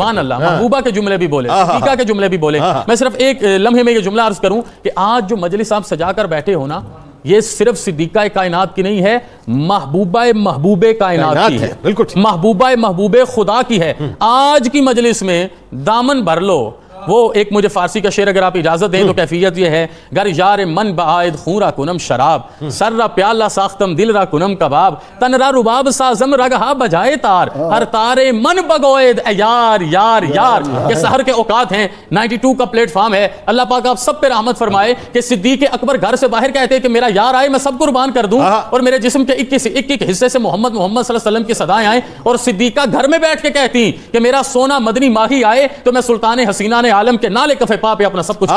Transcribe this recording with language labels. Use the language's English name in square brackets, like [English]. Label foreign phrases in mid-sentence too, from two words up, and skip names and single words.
[Urdu] سبحان اللہ, محبوبہ کے جملے بھی بولے, صدیقہ کے جملے بھی بولے. میں صرف ایک لمحے میں یہ جملہ عرض کروں کہ آج جو مجلس آپ سجا کر بیٹھے ہو نا, یہ صرف صدیقہ کائنات کی نہیں ہے, محبوب کائنات کی ہے, محبوبہ محبوب خدا کی ہے. آج کی مجلس میں دامن بھر لو. وہ ایک مجھے فارسی کا شعر اگر آپ اجازت دیں تو کیفیت یہ ہے, [Persian] گر یار من بعائد خون را کنم شراب, سر را پیالہ ساختم دل را کنم کباب, تن را رباب سازم رگہا بجائے تار, ہر تارے من بگوید اے یار یار یار. [Urdu] یہ سحر کے اوقات ہیں, 92 کا پلیٹ فارم ہے. اللہ پاک آپ سب پہ رحمت فرمائے کہ صدیق اکبر گھر سے باہر کہتے ہیں کہ میرا یار آئے میں سب قربان کر دوں, اور میرے جسم کے ایک حصے سے محمد صلی اللہ علیہ وسلم کی صدائیں آئیں, اور صدیقہ گھر میں بیٹھ کے کہتی کہ میرا سونا مدنی ماہی آئے تو میں سلطان حسینہ نے عالم کے نالے کفے پا پہ اپنا سب کچھ.